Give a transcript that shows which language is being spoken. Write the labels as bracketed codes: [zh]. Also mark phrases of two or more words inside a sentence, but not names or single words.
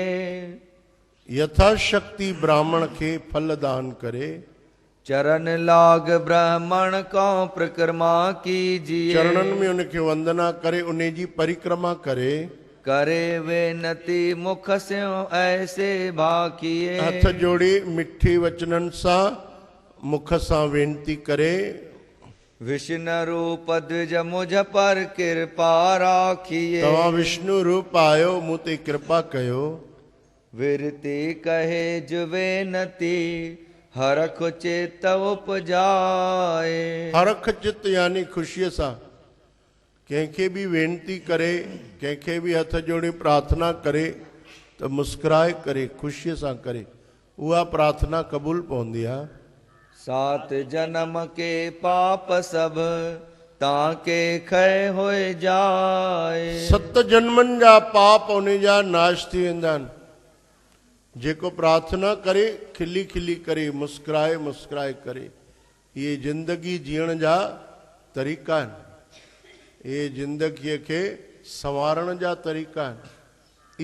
[sd] यथा शक्ति ब्राह्मण खे फल दान करे। [hi] चरण लाग ब्राह्मण कौं परिक्रमा कीजिए। [sd] चरणनि में उनखे वंदना करे, उन जी परिक्रमा करे। [hi] करे वेनती मुख स्यों ऐसे भाकिए। [sd] हथ जोड़े मिठे वचननि सां मुख सां वेनती करे। [hi] विष्णु रूप द्विज मुझ पर कृपा राखिए। [sd] तव्हां विष्णु रूप आयो, मूं ते कृपा कयो। [hi] विरती कहे जुवेनती, हरख चित उपजाए। [sd] हरख चित यानी ख़ुशीअ सां कंहिंखे बि वेनती करे, कंहिंखे बि हथ जोड़े प्रार्थना करे त मुस्कुराए करे, ख़ुशीअ सां करे, उहा प्रार्थना क़बूल पवंदी आहे। [hi] सात जन्म के पाप सब ताके खै होए जाए। [sd] 7 जन्मनि जा पाप उन जा नाश थी वेंदा आहिनि। जेको प्रार्थना करे खिली खिली करे, मुस्कुराए मुस्कुराए करे, ये जिंदगी जीअण जा तरीक़ा आहिनि। ये जिंदगीअ खे संवारण जा तरीक़ा आहिनि।